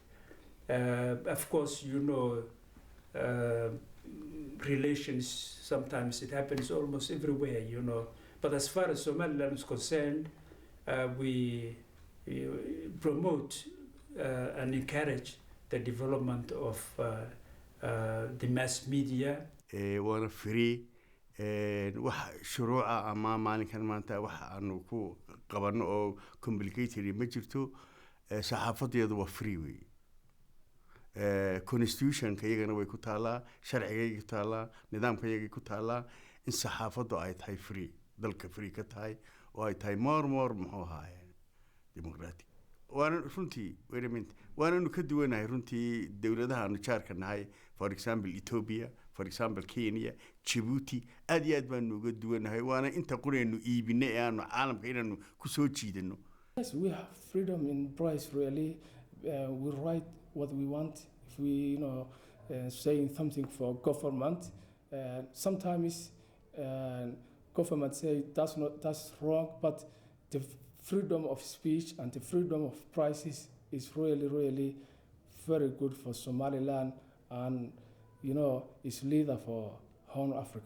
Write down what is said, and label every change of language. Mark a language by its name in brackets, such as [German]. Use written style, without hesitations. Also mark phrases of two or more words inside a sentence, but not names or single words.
[English] Of course, relations, sometimes it happens almost everywhere, But as far as Somaliland is concerned, we promote and encourage the development of the mass media. [Somali] Waana free. Wax shuruuca ama maalinkan maanta wax aanu ku qabanno oo complicated ma jirto. Saxaafadeedu waa free wey. Constitution-ka iyagana way ku taalaa, sharciga ku taalaa, nidaamka ku taalaa in saxaafadu ay tahay free, dalka free ka tahay oo ay tahay more muxuu ahaayeen democratic. Waana runtii waananu ka duwanahay runtii dowladaha aanu jaarka nahay, [English] for example [Somali] Ethiopia, [English] for example [Somali] Kenya, Djibouti, aad iyo aad baanu uga duwanahay, waana inta qoraynu iibinay ee aanu caalamka inaanu ku soo jiidano. [English] Yes, we have freedom in price really. We write what we want. If we, saying something for government, sometimes government say that's wrong, but the freedom of speech and the freedom of prices is really very good for Somaliland and, it's leader for Horn Africa.